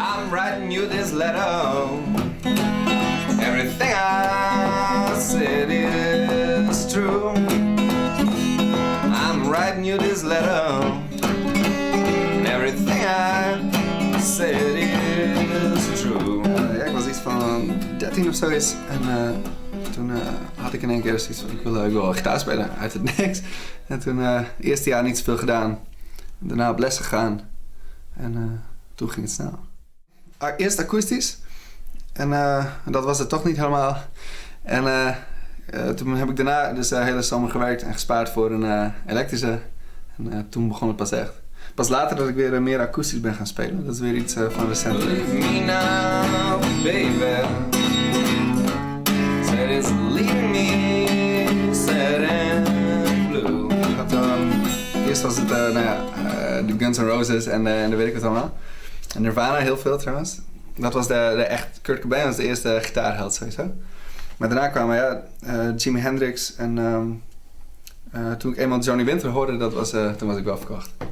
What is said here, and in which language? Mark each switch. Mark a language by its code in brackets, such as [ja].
[en] writing you this letter. Everything I said is true. I'm writing you this letter. And everything I said is true. [nl] Ja, ik was iets van 13 of zoiets. En toen had ik in één keer zoiets van, ik wil gitaar spelen uit het niks. En toen het eerste jaar niet zoveel gedaan. Daarna op les gegaan. En toen ging het snel. Eerst akoestisch. En dat was het toch niet helemaal. En toen heb ik daarna dus de hele zomer gewerkt en gespaard voor een elektrische. En toen begon het pas echt. Pas later dat ik weer meer akoestisch ben gaan spelen. Dat is weer iets van recent. [en] Leave me now, baby. Said it's leaving me sad and blue. [nl] Eerst was het de Guns N' Roses en weet ik wat allemaal. En Nirvana heel veel trouwens. Dat was de echt, Kurt Cobain was de eerste gitaarheld sowieso. Maar daarna kwamen Jimi Hendrix en toen ik eenmaal Johnny Winter hoorde, toen was ik wel verkocht.